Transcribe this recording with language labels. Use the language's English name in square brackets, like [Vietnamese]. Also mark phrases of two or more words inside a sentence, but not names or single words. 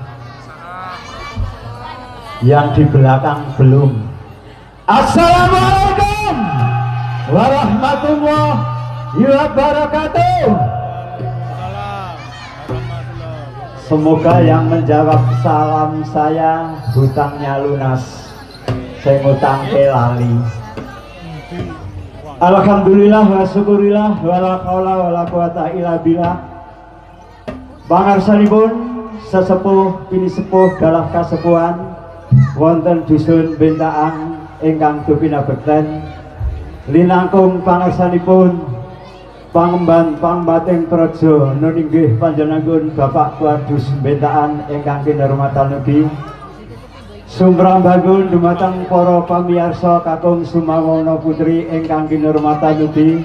[Indonesian] Yang di belakang belum. [Arabic] السلام عليكم ورحمة الله وبركاته. [Indonesian] Semoga yang menjawab salam saya hutangnya lunas, [Javanese] sing utangke lali. [Arabic] الحمد لله والشكر لله ولا حول ولا قوة إلا بالله. [Javanese] Pangarsanipun sesepuh pinisepuh dalah kasepuhan wonten dusun Bentaang ingkang dupina bekten linangkung pangarsanipun Pangemban Pangbating Praja nun inggih panjenenganipun Bapak Kuadus Bentaang ingkang kinurmatan ugi sumrambangun dumateng para pamirsa kakung sumawana putri ingkang kinurmatan ugi.